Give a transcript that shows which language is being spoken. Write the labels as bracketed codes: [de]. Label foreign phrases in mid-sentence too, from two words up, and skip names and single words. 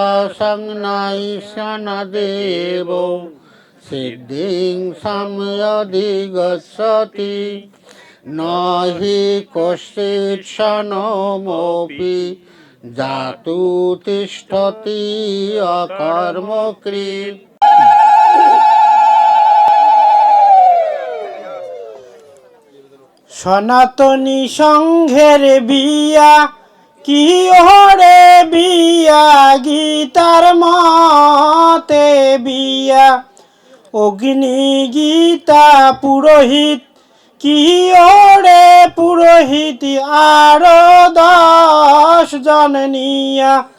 [sa] সংনৈষণদেব সিদ্ধিং সম্যধিগচ্ছতি ন হি কশ্চিৎ ক্ষণমপি জাতু তিষ্ঠতি অকর্মকৃৎ। [bn] সনাতনী সংঘের বিয়া কি ওরে বিয়া, গীতার মতে বিয়া। অগ্নি গীতা পুরোহিত কি ওরে পুরোহিত, আরো 10 জন নিয়া।